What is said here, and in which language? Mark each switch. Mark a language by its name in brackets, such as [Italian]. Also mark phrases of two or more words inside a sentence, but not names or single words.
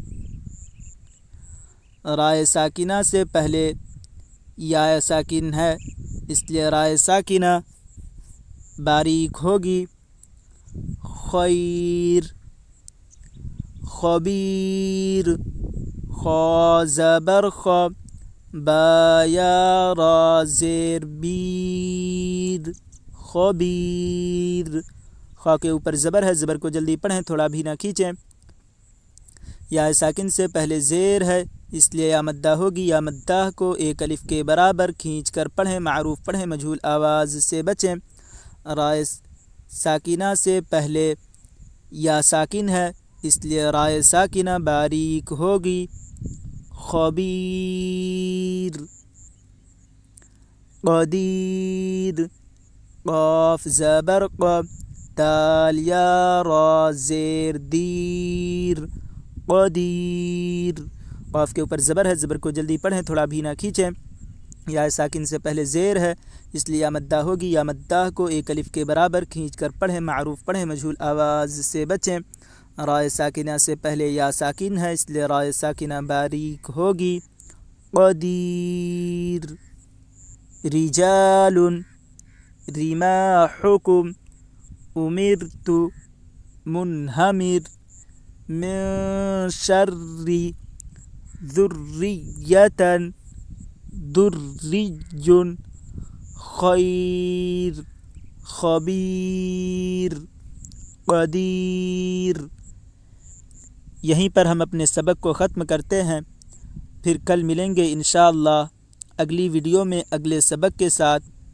[Urdu] رائے ساکنہ سے پہلے یا ساکن ہے اس لیے رائے ساکنہ باریک ہوگی، [Arabic] خیر، خبیر، [Urdu] خا زبر خا، با یا را زیر بیر خبیر. خا کے اوپر زبر ہے، زبر کو جلدی پڑھیں، تھوڑا بھی نہ کھینچیں. یا ساکن سے پہلے زیر ہے اس لیے یا مدہ ہوگی. یا مدہ کو ایک الف کے برابر کھینچ کر پڑھیں، معروف پڑھیں، مجہول آواز سے بچیں. رائے ساکنہ سے پہلے یا ساکن ہے اس لیے رائے ساکنہ باریک ہوگی. [Arabic] خبیر. قدیر. [Urdu] قاف زبر ق، دال یا را زیر دیر قدیر. قاف کے اوپر زبر ہے، زبر کو جلدی پڑھیں، تھوڑا بھی نہ کھینچیں. یا ساکن سے پہلے زیر ہے اس لیے یا مدہ ہوگی. یا مدہ کو ایک الف کے برابر کھینچ کر پڑھیں، معروف پڑھیں، مجہول آواز سے بچیں. رائے ساکنہ سے پہلے یا ساکن ہے اس لیے رائے ساکنہ باریک ہوگی. [Arabic] قدیر. رجال. رماحکم. امرت. منہمر. من شر ذریة دری خیر خبیر قدیر. [Urdu] یہیں پر ہم اپنے سبق کو ختم کرتے ہیں، پھر کل ملیں گے انشاءاللہ اگلی ویڈیو میں اگلے سبق کے ساتھ.